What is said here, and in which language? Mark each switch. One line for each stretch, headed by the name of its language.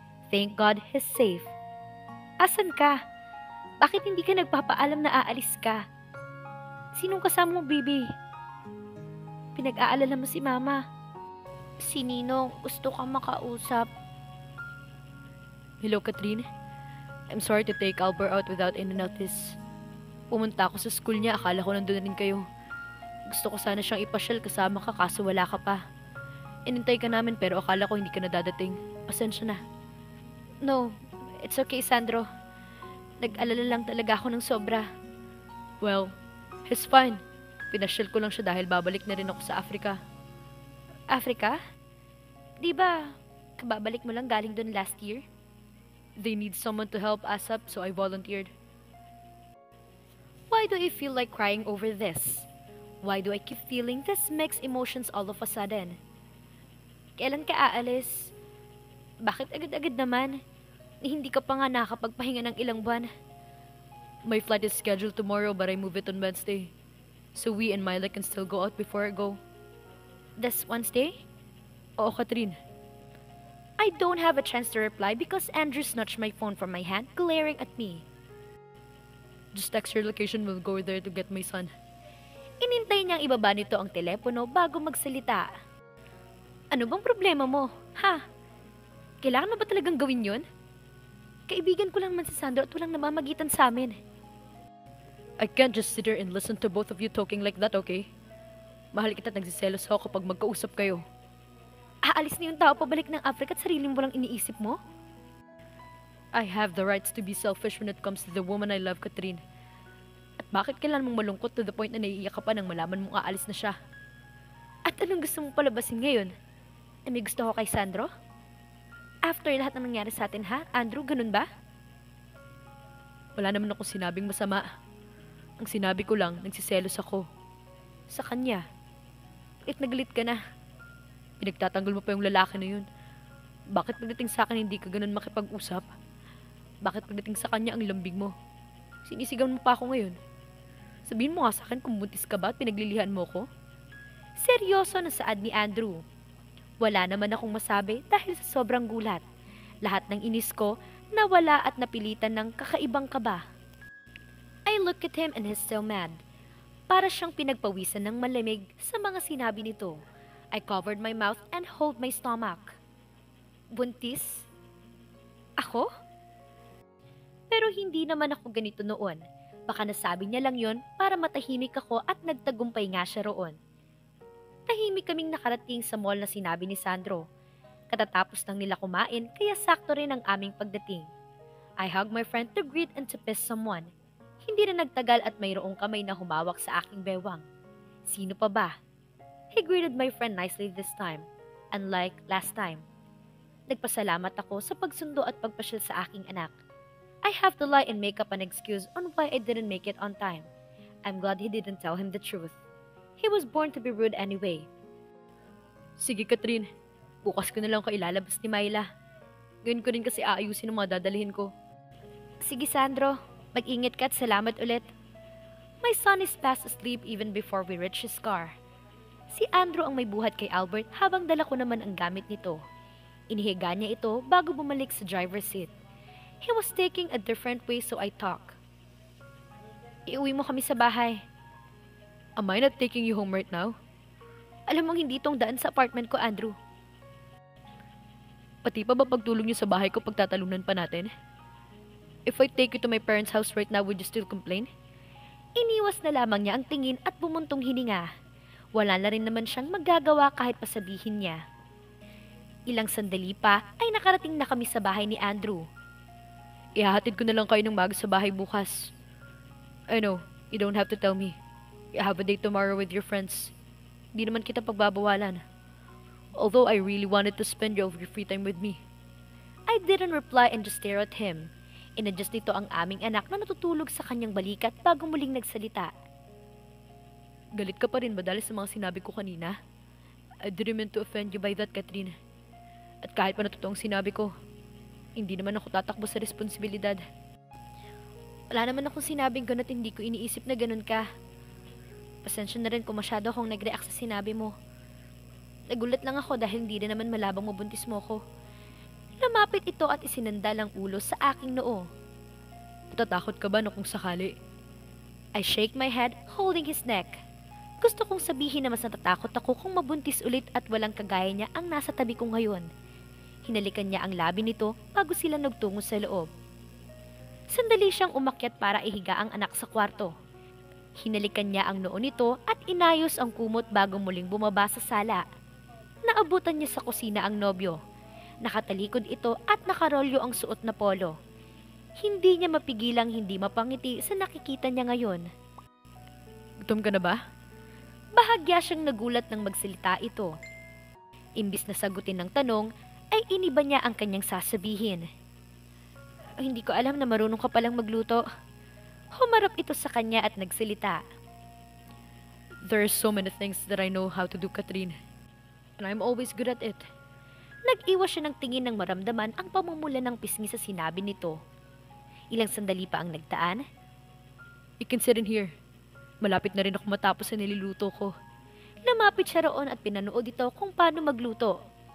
English: Thank God he's safe.
Filipino: Asan ka? Bakit hindi ka nagpapaalam na aalis ka? Sinong kasama mo, baby? Pinag-aalala mo si Mama. Si Ninong, gusto ka makausap.
English: Hello, Catherine. I'm sorry to take Albert out without any notice.
Filipino: Pumunta ako sa school niya, akala ko nandun na rin kayo. Gusto ko sana siyang ipasyal kasama ka kaso wala ka pa. Inintay ka namin pero akala ko hindi ka na dadating. Pasensya na.
English: No, it's okay, Sandro.
Filipino: Nag-alala lang talaga ako ng sobra.
English: Well, he's fine.
Filipino: Pinasyal ko lang siya dahil babalik na rin ako sa Africa. Africa? Di ba, kababalik mo lang galing doon
English: last year? They need someone to help us up so I volunteered. Why do I feel like crying over this? Why do I keep feeling this mixed emotions all of a sudden?
Filipino: Kailan ka aalis? Bakit agad-agad naman? Hindi ka pa nga nakapagpahinga ng ilang buwan.
English: My flight is scheduled tomorrow but I move it on Wednesday. So we and Myla can still go out before I go. This Wednesday?
Filipino: Oo, Catherine.
English: I don't have a chance to reply because Andrew snatched my phone from my hand, glaring at me. Just text your location, we'll go there to get my son.
Filipino: Inintay niyang ibaba nito ang telepono bago magsalita. Ano bang problema mo? Ha? Kailangan mo ba talagang gawin yun? Kaibigan ko lang man si Sandro at walang namamagitan sa amin.
English: I can't just sit here and listen to both of you talking like that, okay?
Filipino: Mahal kita at nagsiselos ako kapag magkausap kayo. Aalis na yung tao pabalik ng Africa at sarili mo lang iniisip mo?
English: I have the rights to be selfish when it comes to the woman I love, Catherine. At
Filipino: Bakit kailan mong malungkot
English: to the point
Filipino: na naiiyak ka pa nang malaman mong aalis na siya? At anong gusto mong palabasin ngayon? Na may gusto ko kay Sandro? After lahat ng nangyari sa atin ha, Andrew, ganun ba? Wala naman akong sinabing masama. Ang sinabi ko lang, nagsiselos ako. Sa kanya. Galit ka na. Pinagtatanggol mo pa yung lalaki na yun. Bakit pagdating sa akin hindi ka ganun makipag-usap? Bakit pagdating sa kanya ang lambing mo? Sinisigaw mo pa ako ngayon. Sabihin mo nga sa akin kung buntis ka ba at pinaglilihan mo ko? Seryoso na saad ni Andrew. Wala naman akong masabi dahil sa sobrang gulat. Lahat ng inis ko nawala at napilitan ng kakaibang kaba.
English: I look at him and he's still mad.
Filipino: Para siyang pinagpawisan ng malamig sa mga sinabi nito.
English: I covered my mouth and hold my stomach.
Filipino: Buntis? Ako? Pero hindi naman ako ganito noon. Baka nasabi niya lang yon para matahimik ako at nagtagumpay nga siya roon. Tahimik kaming nakarating sa mall na sinabi ni Sandro. Katatapos nang nila kumain kaya sakto rin ang aming pagdating.
English: I hug my friend to greet and to kiss someone.
Filipino: Hindi na nagtagal at mayroong kamay na humawak sa aking bewang. Sino pa ba?
English: He greeted my friend nicely this time, unlike last time.
Filipino: Nagpasalamat ako sa pagsundo at pagpasyal sa aking anak.
English: I have to lie and make up an excuse on why I didn't make it on time. I'm glad he didn't tell him the truth. He was born to be rude anyway.
Filipino: Sige, Catherine. Bukas ko na lang ko ilalabas ni Myla. Gawin ko rin kasi aayusin ang mga dadalhin ko. Sige, Sandro. Mag-ingat ka at salamat ulit.
English: My son is fast asleep even before we reach his car.
Filipino: Si Andrew ang may buhat kay Albert habang dala ko naman ang gamit nito. Inihiga niya ito bago bumalik sa driver's seat.
English: He was taking a different way so I talk.
Filipino: Iuwi mo kami sa bahay.
English: Am I not taking you home right now?
Filipino: Alam mong hindi itong daan sa apartment ko, Andrew. Pati pa ba pagtulong niyo sa bahay ko pagtatalunan pa natin?
English: If I take you to my parents' house right now, would you still complain?
Filipino: Iniwas na lamang niya ang tingin at bumuntong hininga. Wala na rin naman siyang magagawa kahit pasabihin niya. Ilang sandali pa ay nakarating na kami sa bahay ni Andrew. Ihahatid ko na lang kayo ng maga sa bahay bukas.
English: I know, you don't have to tell me. You have a date tomorrow with your friends.
Filipino: Di naman kita pagbabawalan.
English: Although I really wanted to spend your free time with me. I didn't reply and just stare at him.
Filipino: Inadjust nito ang aming anak na natutulog sa kanyang balikat bago muling nagsalita. Galit ka pa rin ba dahil sa mga sinabi ko kanina?
English: I didn't mean to offend you by that, Catherine.
Filipino: At kahit pa na totoong sinabi ko, hindi naman ako tatakbo sa responsibilidad. Wala naman akong sinabing ganun at hindi ko iniisip na ganun ka. Pasensya na rin kung masyado akong nag-react sa sinabi mo. Nagulat lang ako dahil hindi na naman malabang mabuntis mo ko. Lumapit ito at isinandal ang ulo sa aking noo. Natatakot ka ba na kung sakali?
English: I shake my head, holding his neck.
Filipino: Gusto kong sabihin na mas natatakot ako kung mabuntis ulit at walang kagaya niya ang nasa tabi ko ngayon. Hinalikan niya ang labi nito bago sila nagtungo sa loob. Sandali siyang umakyat para ihiga ang anak sa kwarto. Hinalikan niya ang noo nito at inayos ang kumot bago muling bumaba sa sala. Naabutan niya sa kusina ang nobyo. Nakatalikod ito at nakarolyo ang suot na polo. Hindi niya mapigilang hindi mapangiti sa nakikita niya ngayon. Gutom ka na ba? Bahagya siyang nagulat nang magsalita ito. Imbis na sagutin ng tanong, ay iniba niya ang kanyang sasabihin. Hindi ko alam na marunong ka palang magluto. Humarap ito sa kanya at nagsalita.
English: There are so many things that I know how to do, Catherine. And I'm always good at it.
Filipino: Nag-iwas siya ng tingin ng maramdaman ang pamumula ng pisngi sa sinabi nito. Ilang sandali pa ang nagtaan.
English: You can sit in here.
Filipino: Malapit na rin ako matapos sa niluluto ko. Lumapit siya roon at pinanood ito kung paano magluto.